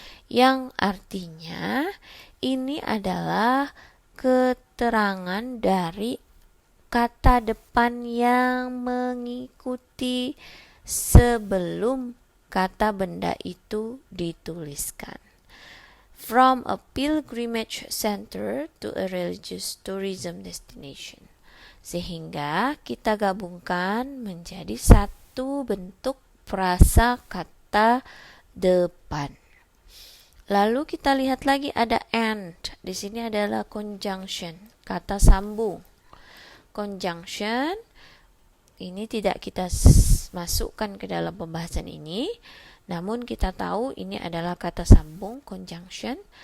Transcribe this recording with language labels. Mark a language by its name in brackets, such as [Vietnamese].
[Indonesian] Yang artinya ini adalah keterangan dari kata depan yang mengikuti sebelum kata benda itu dituliskan. [English] From a pilgrimage center to a religious tourism destination. [Indonesian] Sehingga kita gabungkan menjadi satu bentuk frasa kata depan. Lalu kita lihat lagi ada and. Di sini adalah conjunction, kata sambung. Conjunction ini tidak kita masukkan ke dalam pembahasan ini, namun kita tahu ini adalah kata sambung, conjunction.